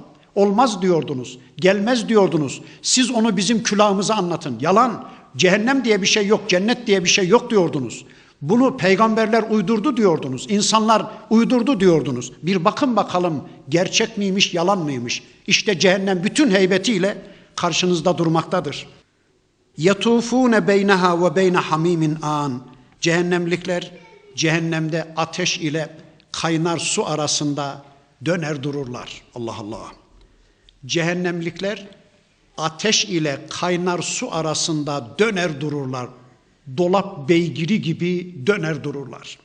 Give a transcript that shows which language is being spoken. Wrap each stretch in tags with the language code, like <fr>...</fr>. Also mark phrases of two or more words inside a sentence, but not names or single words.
<tr>Olmaz diyordunuz, gelmez diyordunuz. Siz onu bizim külahımıza anlatın. Yalan, cehennem diye bir şey yok, cennet diye bir şey yok diyordunuz. Bunu peygamberler uydurdu diyordunuz. İnsanlar uydurdu diyordunuz. Bir bakın bakalım gerçek miymiş, yalan mıymış? İşte cehennem bütün heybetiyle karşınızda durmaktadır.</tr> <ar>يَطُوفُونَ بَيْنَهَا وَبَيْنَ حَمِيمٍ آنٍ.</ar> <tr>Cehennemlikler cehennemde ateş ile kaynar su arasında döner dururlar. Allah Allah. Cehennemlikler ateş ile kaynar su arasında döner dururlar. Dolap beygiri gibi döner dururlar.</tr>